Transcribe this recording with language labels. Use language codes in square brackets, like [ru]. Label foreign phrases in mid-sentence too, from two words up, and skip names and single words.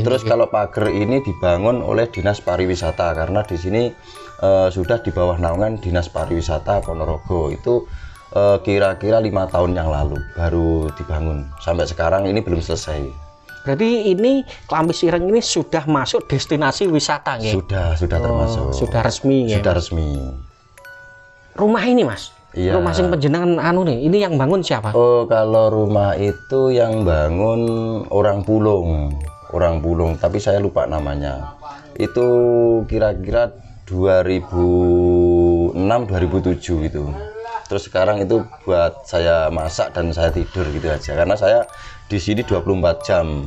[id] Terus kalau pagar ini dibangun oleh Dinas Pariwisata, karena di sini sudah di bawah naungan Dinas Pariwisata Ponorogo. Itu kira-kira 5 tahun yang lalu baru dibangun. Sampai sekarang ini belum selesai. Berarti ini Klampis Ireng ini sudah masuk destinasi wisata nggih? Sudah termasuk. Sudah resmi ya. Sudah resmi. Rumah ini Mas. Iya. Rumah [jv] sing panjenengan anu nih, [id] ini yang bangun siapa? Oh, kalau rumah itu yang bangun orang Pulung, tapi saya lupa namanya. Itu kira-kira 2006-2007 gitu. Terus sekarang itu buat saya masak dan saya tidur gitu aja, karena saya di sini 24 jam.